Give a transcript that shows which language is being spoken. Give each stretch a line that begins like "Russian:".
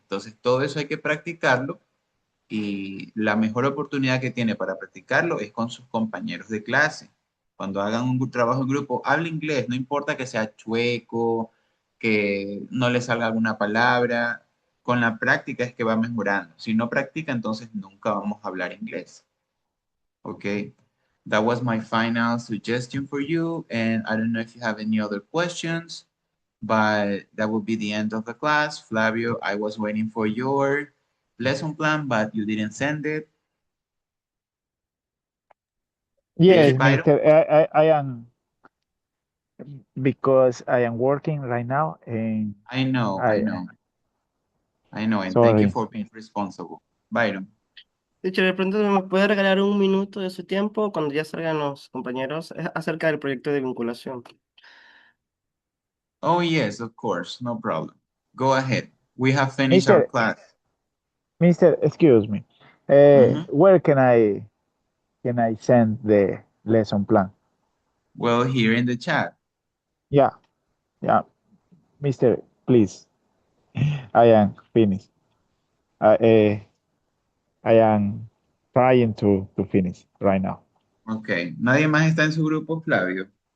Spanish: Entonces todo eso hay que practicarlo y la mejor oportunidad que tiene para practicarlo es con sus compañeros de clase. Cuando hagan un trabajo en grupo, hable inglés, no importa que sea chueco, que no le salga alguna palabra, con la práctica es que va mejorando. Si no practica, entonces nunca vamos a hablar inglés.
English: Okay, that was my final suggestion for you, and I don't know if you have any other questions, but that will be the end of the class. Flavio, I was waiting for your lesson plan, but you didn't send it. Yes, Byron? Mister. I am, because I am working right now, and I know, I and thank you for being responsible. Byron.
Spanish: Teacher, de pronto me puede regalar un minuto de su tiempo cuando ya salgan los compañeros acerca del proyecto de vinculación.
English: Oh, yes, of course, no problem. Go ahead. We have finished our class. Mister, excuse me. Where can I send the lesson plan? Well, here in the chat. Yeah, Mister, please. I am finished. I am trying to finish right now.
Spanish: Ok. ¿Nadie más está en su grupo, Flavio?